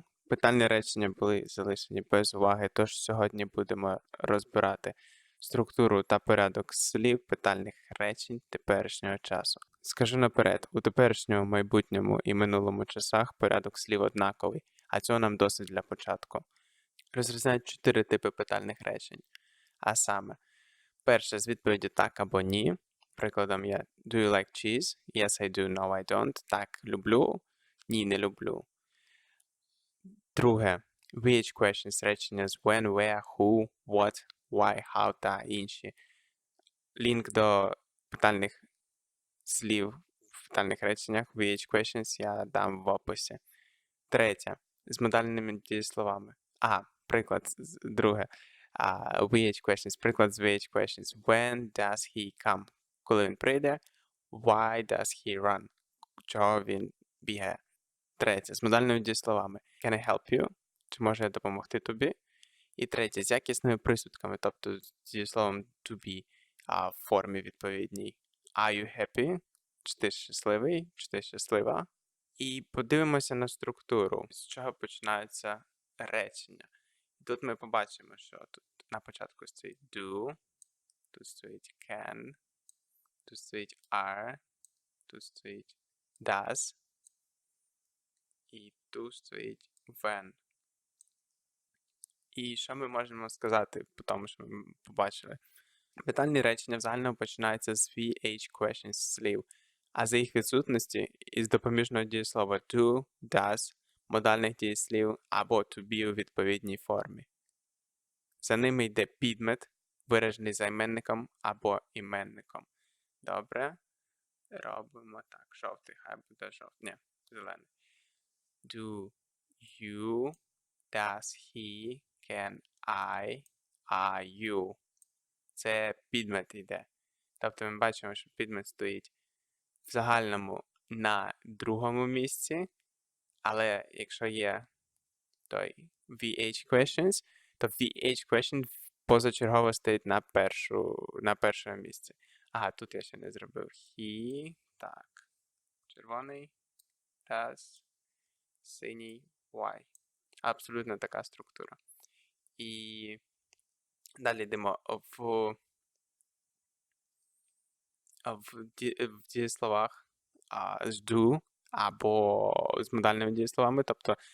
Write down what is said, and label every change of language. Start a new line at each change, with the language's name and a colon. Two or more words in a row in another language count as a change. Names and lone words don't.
Ukrainian: Питальні речення були залишені без уваги, тож сьогодні будемо розбирати структуру та порядок слів питальних речень теперішнього часу. Скажу наперед, у теперішньому, майбутньому і минулому часах порядок слів однаковий, а цього нам досить для початку. Розрізняють 4 типи питальних речень, а саме перше з відповіді так або ні. Прикладом є
English: Do you like cheese? Yes, I do. No, I don't.
Ukrainian: Так, люблю. Ні, не люблю. Друге.
English: VH questions
Ukrainian: речення з
English: when, where, who, what, why, how
Ukrainian: та інші. Лінк до питальних слів в питальних реченнях
English: VH questions
Ukrainian: я дам в описі. Третє. З модальними дієсловами. Приклад друге.
English: VH questions.
Ukrainian: Приклад з
English: VH questions. When does he come?
Ukrainian: Коли він прийде.
English: Why does he run?
Ukrainian: Чого він бігає? Третє. З модальними дієсловами.
English: Can I help you?
Ukrainian: Чи можу я допомогти тобі? І третє. З якісними присудками, тобто з дієсловом
English: to be
Ukrainian: в формі відповідній.
English: Are you happy?
Ukrainian: Чи ти щасливий? Чи ти щаслива? І подивимося на структуру, з чого починаються речення. Тут ми побачимо, що тут на початку стоїть do, тут стоїть can, тут стоїть are, тут стоїть does, і тут стоїть when. І що ми можемо сказати по тому, що ми побачили? Питальні речення в загальному починаються з
English: VH questions
Ukrainian: слів, а за їх відсутності із допоміжного дієслова
English: do, does,
Ukrainian: модальних дієслів або
English: to be
Ukrainian: у відповідній формі. За ними йде підмет, виражений займенником або іменником. Добре. Робимо так. Жовтий, хай буде жовтий. Ні, зелений.
English: Do you, does he, can I, are you.
Ukrainian: Це підмет йде. Тобто ми бачимо, що підмет стоїть в загальному на другому місці, але якщо є той
English: VH questions,
Ukrainian: то
English: VH question
Ukrainian: позачергово стоїть на першому місці. Тут я ще не зробив. He, так, червоний, does, синій, why. Абсолютно така структура. І далі йдемо в дієсловах з do або з модальними дієсловами, тобто